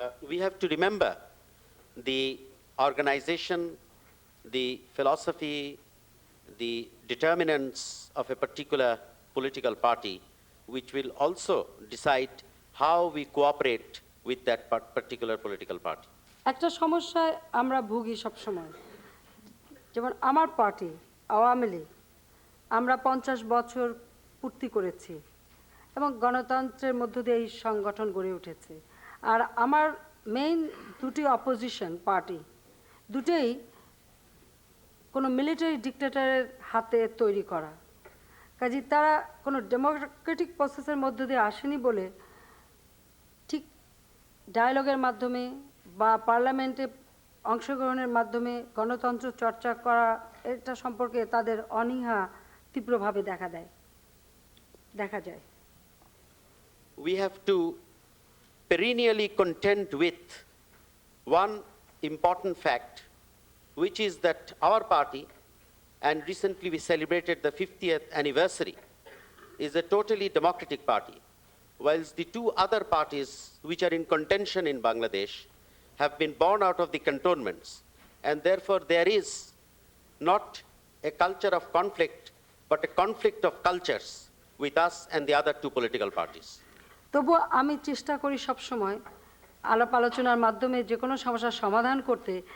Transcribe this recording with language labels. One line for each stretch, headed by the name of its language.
English: We have to remember the organization, the philosophy, the determinants of a particular political party, which will also decide how we cooperate with that particular political party.
Bangla: একটা সমস্যায় আমরা ভুগি সবসময়, যেমন আমার party Awami League, আমরা 50 বছর পূর্তি করেছি এবং গণতন্ত্রের মধ্য দিয়ে এই সংগঠন গড়ে উঠেছে। আর আমার মেইন দুটি অপোজিশন পার্টি, দুটেই কোনো মিলিটারি ডিক্টেটরের হাতে তৈরি করা, কাজে তারা কোনো
English: democratic প্রসেসের
Bangla: মধ্য দিয়ে আসেনি বলে ঠিক ডায়ালগের মাধ্যমে বা পার্লামেন্টে অংশগ্রহণের মাধ্যমে গণতন্ত্র চর্চা করা, এটা সম্পর্কে তাদের অনীহা তীব্রভাবে দেখা যায়।
English: We have to perennially contend with one important fact, which is that our party, and recently we celebrated the 50th anniversary, is a totally democratic party, whilst the two other parties which are in contention in Bangladesh have been born out of the cantonments, and therefore there is not a culture of conflict, but a conflict of cultures with us and the other two political parties.
Bangla: তবুও আমি চেষ্টা করি সবসময় আলাপ আলোচনার মাধ্যমে যে কোনো সমস্যার সমাধান করতে।